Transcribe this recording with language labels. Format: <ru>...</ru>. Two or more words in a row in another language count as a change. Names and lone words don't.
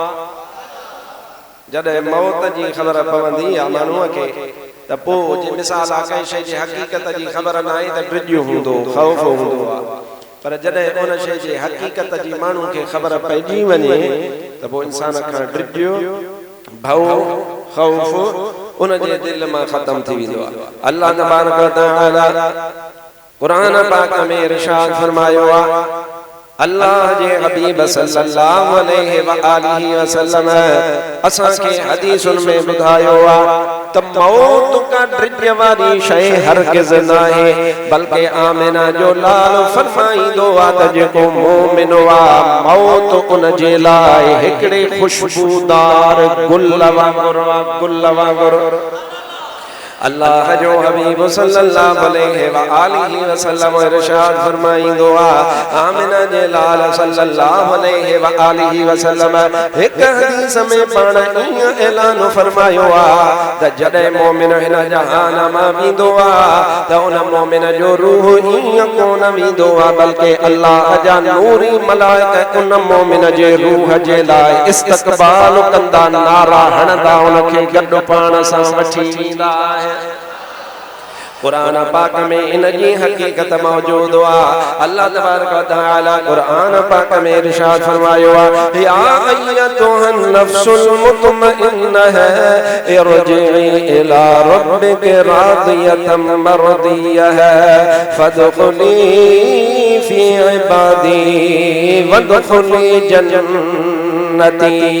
<sd>जॾहिं मौत जी ख़बर पवंदी आहे माण्हूअ खे त पोइ जे मिसाल आहे कंहिं शइ जी हक़ीक़त जी ख़बर न आहे त ड्रिॼ हूंदो ख़ौफ़ हूंदो आहे पर जॾहिं उन शइ जी हक़ीक़त जी माण्हू खे ख़बर पइजी वञे त पोइ इंसान खां ड्रिॼ भउ ख़ौफ़ उन जे दिल मां ख़त्म थी वेंदो आहे।</sd> <ar>الله تبارك وتعالى</ar> <sd>क़ुरान पाक में इरशाद फरमायो आहे अल्लाह जे हबीब</sd> <ar>صلى الله عليه وآله وسلم</ar> <sd>असां खे हदीसुन में ॿुधायो आहे त मौत का ड्रिॼ वारी शइ हरगिज़ न आहे बल्कि आमिना जो लाल फरमाईंदो आहे त जेको मोमिन आहे मौत उन जे लाइ हिकिड़े खुशबूदार गुल वांगुरु अल्लाह जो हबीब</sd> <ar>صلى الله عليه وآله وسلم</ar> <sd>इरशाद फरमाईंदो आ आमिना जे लाल</sd> <ar>صلى الله عليه وآله وسلم</ar> <sd>एक हदीस में पाण ईअं ऐलान फरमायो आ त जॾहिं मोमिन हिन जहान मां वेंदो आ त उन मोमिन जो रूह ईअं कोन वेंदो आ बल्कि अल्लाह जा नूरी मलाइका उन मोमिन जे रूह जे लाइ इस्तक़बाल कंदा नारा हणंदा उनखे गॾु पाण सां वठी वेंदा आहिनि। कुरान पाक में इन जी हकीकत मौजूद आ।</sd> <ar>الله تبارك وتعالى</ar> <sd>कुरान पाक में इरशाद फरमायो आ</sd> <ar>يا أيتها النفس المطمئنة ارجعي إلى ربك راضية مرضية فادخلي في عبادي وادخلي جنتي.</ar>